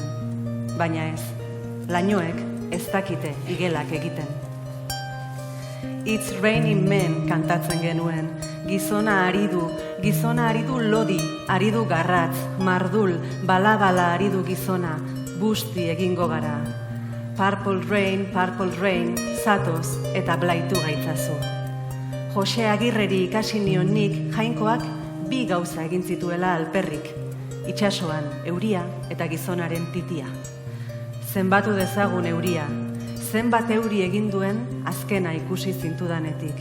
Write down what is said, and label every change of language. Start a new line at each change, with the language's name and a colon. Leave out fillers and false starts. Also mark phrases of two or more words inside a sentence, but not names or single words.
Basque: Baina ez, lainoek ez dakite igelak egiten. It's Raining Men kantatzen genuen, gizona ari du lodi, ari du garratz, mardul, bala-bala ari du gizona, busti egingo gara. Purple rain, zatoz eta blaitu gaitzazu. Jose Agirreri ikasi nion nik jainkoak bi gauza egin zituela alperrik, itsasoan euria eta gizonaren titia. Zenbatu dezagun euria, zenbat euri egin duen azkena ikusi zintudanetik.